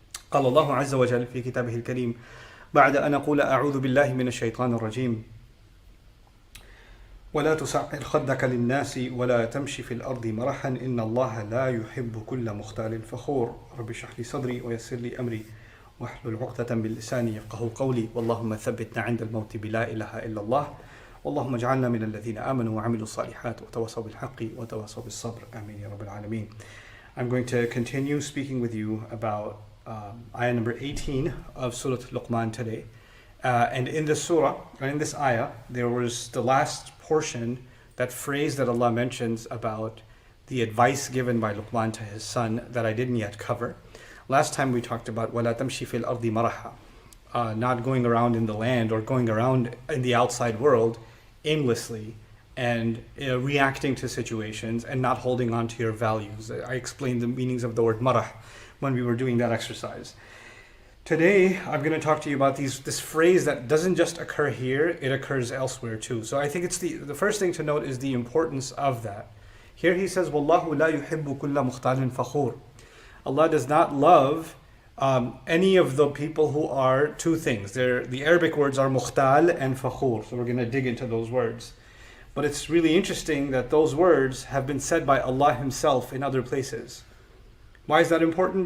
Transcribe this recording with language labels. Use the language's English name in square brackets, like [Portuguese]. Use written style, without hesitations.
[Arabic] قال الله عز وجل في كتابه الكريم بعد أن أقول أعوذ بالله من الشيطان الرجيم ولا تسعر خدك للناس ولا تمشي في الأرض مرحا إن الله لا يحب كل مختال فخور رب اشرح لي صدري ويسر لي أمري واحلل عقدة من لساني يفقهوا قولي اللهم ثبتنا عند الموت بلا إله إلا الله اللهم اجعلنا من الذين آمنوا وعملوا الصالحات وتواصوا بالحق وتواصوا بالصبر آمين يا رب العالمين. [English] I'm going to continue speaking with you about ayah number 18 of Surah Laqman today. And in this surah, or in this ayah, there was the last portion, that phrase that Allah mentions about the advice given by Luqman to his son that I didn't yet cover. Last time we talked about [Arabic] وَلَا تَمْشِي فِي الْأَرْضِ مَرَحًا, [English] not going around in the land or going around in the outside world aimlessly and reacting to situations and not holding on to your values. I explained the meanings of the word marah when we were doing that exercise. Today, I'm going to talk to you about this phrase that doesn't just occur here, it occurs elsewhere too. So I think it's the first thing to note is the importance of that. Here he says, [Arabic] وَاللَّهُ لَا يُحِبُّ كُلَّ مُخْتَالٍ فَخُورٍ. [English] Allah does not love any of the people who are two things. The Arabic words are mukhtal and fakhur. So we're going to dig into those words. But it's really interesting that those words have been said by Allah Himself in other places. Why is that important?